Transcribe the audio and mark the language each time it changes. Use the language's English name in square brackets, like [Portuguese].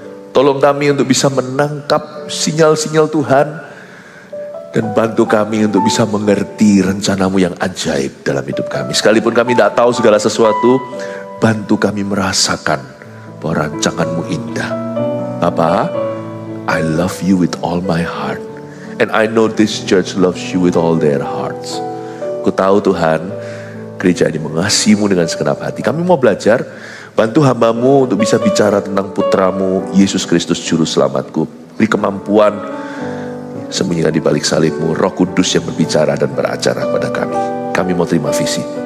[Indonesian] Tolong kami untuk bisa menangkap sinyal-sinyal Tuhan, dan bantu kami untuk bisa mengerti rencana-Mu yang ajaib dalam hidup kami. Sekalipun kami tidak tahu segala sesuatu, bantu kami merasakan bahwa rancangan-Mu indah. [English] Bapa, I love You with all my heart. And I know this church loves You with all their hearts. [Indonesian] Ku tahu Tuhan, gereja ini mengasihi-Mu dengan segenap hati. Kami mau belajar, bantu hamba-Mu untuk bisa bicara tentang putra-Mu, Yesus Kristus Juru Selamatku. Beri kemampuan, sembunyikan di balik salib-Mu, Roh Kudus yang berbicara dan beracara pada kami. Kami mau terima visi.